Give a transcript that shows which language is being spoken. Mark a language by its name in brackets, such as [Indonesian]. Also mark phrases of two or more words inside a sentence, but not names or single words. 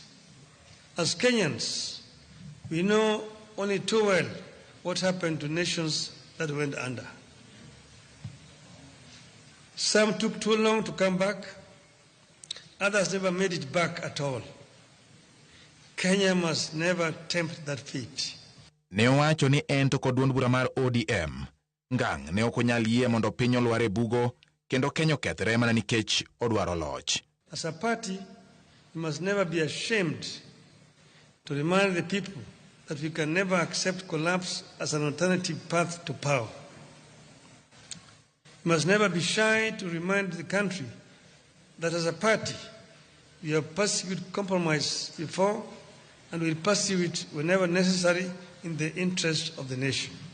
[English] As Kenyans, we know only too well what happened to nations that went under. Some took too long to come back. Others never made it back at all. Kenya must never tempt that fate. [Luo (Kenya and Tanzania)] Ne owacho ni en to kod duond bura mar ODM ngang ne ok onyal yie mondo piny olwar e bugo kendo Kenya okethre mana nikech odwaro loch. [English] As a party, we must never be ashamed to remind the people that we can never accept collapse as an alternative path to power. We must never be shy to remind the country that as a party, we have pursued compromise before and will pursue it whenever necessary in the interest of the nation.